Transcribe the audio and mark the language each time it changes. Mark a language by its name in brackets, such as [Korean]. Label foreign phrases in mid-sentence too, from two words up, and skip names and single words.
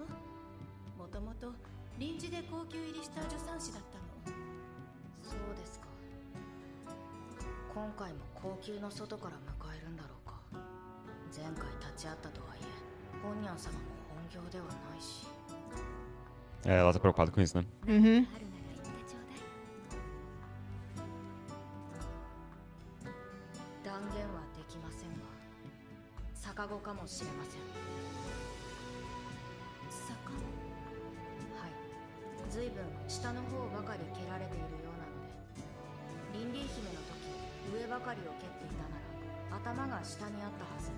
[Japanese] もともと臨時で高級入りした助産師だったの。そうですか。今回も高級の外から迎えるんだろうか。前回立ち会ったとはいえ、本ニャン様も本業ではないし。 [Portuguese] É, ela tá preocupada com isso, né? Uhum. [Japanese] あるなら言ってちょうだい。断言はできませんが、逆子かもしれません。逆子？はい。随分下の方ばかり蹴られているようなので、リンリー姫の時上ばかりを蹴っていたなら頭が下にあったはず。